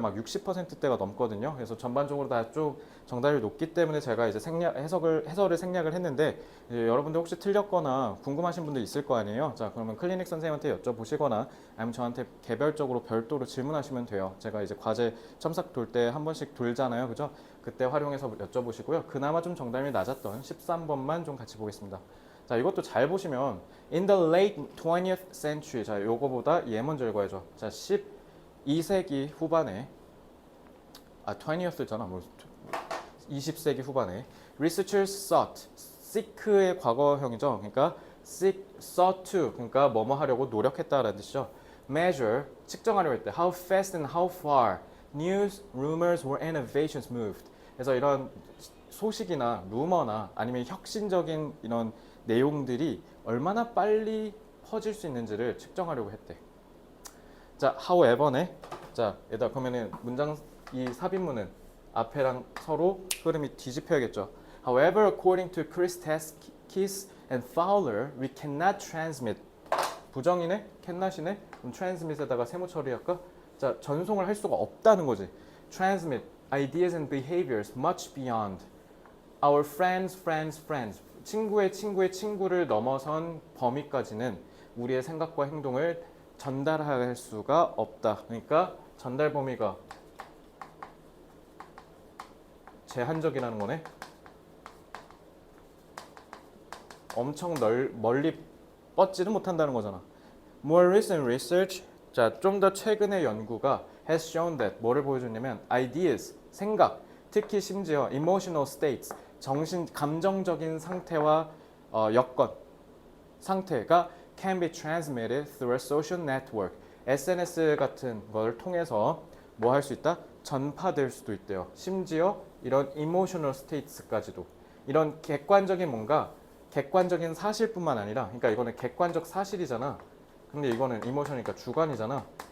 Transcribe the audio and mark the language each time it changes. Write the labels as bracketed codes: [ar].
[ko] 막 60%대가 넘거든요. 그래서 전반적으로 다 좀 정답이 높기 때문에 제가 이제 해설을 생략을 했는데, 여러분들 혹시 틀렸거나 궁금하신 분들 있을 거 아니에요. 자, 그러면 클리닉 선생님한테 여쭤보시거나 아니면 저한테 개별적으로 별도로 질문하시면 돼요. 제가 이제 과제 첨삭 돌 때 한 번씩 돌잖아요. 그죠? 그때 활용해서 여쭤보시고요. 그나마 좀 정답이 낮았던 13번만 좀 같이 보겠습니다. 자, 이것도 잘 보시면 [en] in the late 20th century. [ko] 자, 요거보다 얘 먼저 읽어야죠. 자, 12세기 후반에 20th잖아. 뭐 20세기 후반에 [en] researchers seek [ko] 의 과거형이죠. 그러니까 sought to, 그러니까 뭐뭐 하려고 노력했다라는 뜻이죠. measure, 측정하려고 했대. [en] how fast and how far news, rumors or innovations moved. [ko] 그래서 이런 소식이나 루머나 아니면 혁신적인 이런 내용들이 얼마나 빨리 퍼질 수 있는지를 측정하려고 했대. 자, however네. 자, 얘다 그러면은 문장 이 삽입문은 앞에랑 서로 흐름이 뒤집혀야겠죠. [en] However, according to Christakis and Fowler, we cannot transmit. [ko] 부정이네? cannot이네? 그럼 transmit에다가 세모 처리할까? 자, 전송을 할 수가 없다는 거지. [en] Transmit ideas and behaviors much beyond our friends. [ko] 친구의 친구를 넘어선 범위까지는 우리의 생각과 행동을 전달할 수가 없다. 그러니까 전달 범위가 제한적이라는 거네. 엄청 멀리 뻗지는 못한다는 거잖아. [en] More recent research, [ko] 자, 좀 더 최근의 연구가 [en] has shown that [ko] 뭐를 보여줬냐면 [en] ideas, [ko] 생각, 특히 심지어 [en] emotional states, [ko] 감정적인 상태와 여건, 상태가 [en] can be transmitted through a social network. [ko] SNS 같은 걸 통해서 뭐 할 수 있다? 전파될 수도 있대요. 심지어 이런 emotional states까지도. 이런 객관적인 사실뿐만 아니라, 그러니까 이거는 객관적 사실이잖아. 근데 이거는 emotion이니까 주관이잖아.